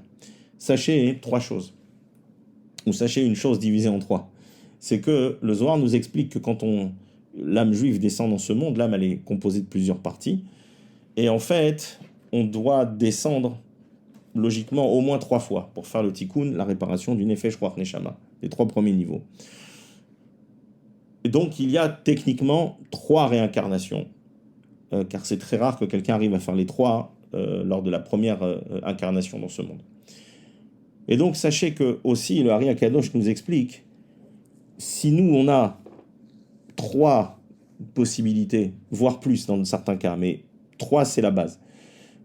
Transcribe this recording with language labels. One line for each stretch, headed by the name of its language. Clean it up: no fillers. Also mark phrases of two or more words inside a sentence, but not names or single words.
French: Sachez 3 choses, ou sachez une chose divisée en 3. C'est que le Zohar nous explique que quand l'âme juive descend dans ce monde, l'âme elle est composée de plusieurs parties, et en fait, on doit descendre logiquement au moins 3 fois pour faire le tikkun, la réparation du
Hebrew: נפש רוח נשמה,
French: les 3 premiers niveaux. Et donc il y a techniquement 3 réincarnations, car c'est très rare que quelqu'un arrive à faire les 3 lors de la première incarnation dans ce monde. Et donc sachez que aussi le Ari Akadosh nous explique, si nous on a 3 possibilités, voire plus dans certains cas, mais 3 c'est la base.